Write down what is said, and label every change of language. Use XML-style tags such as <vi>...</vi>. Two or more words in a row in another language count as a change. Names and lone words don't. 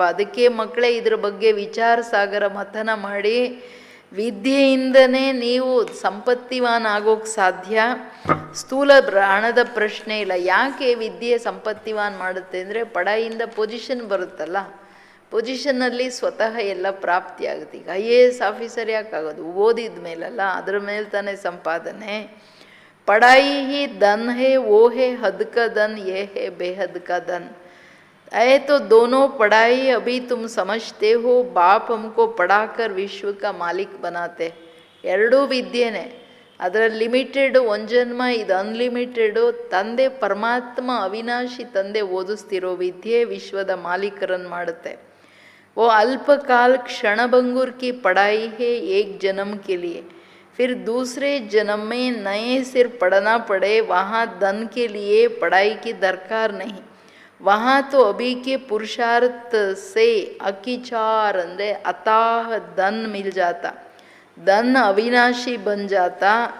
<kn>ಅದಕ್ಕೆ ಮಕ್ಕಳೇ ಇದ್ರ ಬಗ್ಗೆ ವಿಚಾರ ಸಾಗರ ಮಥನ ಮಾಡಿ, ವಿದ್ಯೆಯಿಂದನೇ ನೀವು ಸಂಪತ್ತಿವಾನ್ ಆಗೋಕ್ಕೆ ಸಾಧ್ಯ. ಸ್ಥೂಲ ಹಣದ ಪ್ರಶ್ನೆ ಇಲ್ಲ. ಯಾಕೆ ವಿದ್ಯೆ ಸಂಪತ್ತಿವಾನ್ ಮಾಡುತ್ತೆ ಅಂದರೆ ಪಡಾಯಿಂದ ಪೊಸಿಷನ್ ಬರುತ್ತಲ್ಲ, ಪೊಸಿಷನ್ನಲ್ಲಿ ಸ್ವತಃ ಎಲ್ಲ ಪ್ರಾಪ್ತಿ ಆಗುತ್ತೆ. ಈಗ IAS ಆಫೀಸರ್ ಯಾಕಾಗೋದು? ಓದಿದ ಮೇಲಲ್ಲ, ಅದ್ರ ಮೇಲೆ ತಾನೇ ಸಂಪಾದನೆ.</kn> <hi>पढ़ाई ही धन है, वो है हद का धन, ये है बेहद का धन। ऐ तो दोनों पढ़ाई अभी तुम समझते हो, बाप हमको पढ़ाकर विश्व का मालिक बनाते।</hi> <kn>ಎರಡೂ ವಿದ್ಯೆನೇ. ಅದರ ಲಿಮಿಟೆಡು ಒಂದು ಜನ್ಮ, ಇದು ಅನ್ಲಿಮಿಟೆಡು. ತಂದೆ ಪರಮಾತ್ಮ ಅವಿನಾಶಿ ತಂದೆ ಓದಿಸ್ತಿರೋ ವಿದ್ಯೆ ವಿಶ್ವದ ಮಾಲೀಕರನ್ನು ಮಾಡುತ್ತೆ.</kn> <hi>वो अल्पकाल क्षणभंगुर की पढ़ाई है एक जन्म के लिए, फिर दूसरे जन्म में नए सिर पढ़ना पड़े। वहाँ धन के लिए पढ़ाई की दरकार नहीं, वहाँ तो अभी के पुरुषार्थ से अकिचार अंदर अथाह धन मिल जाता, धन अविनाशी बन जाता।</hi>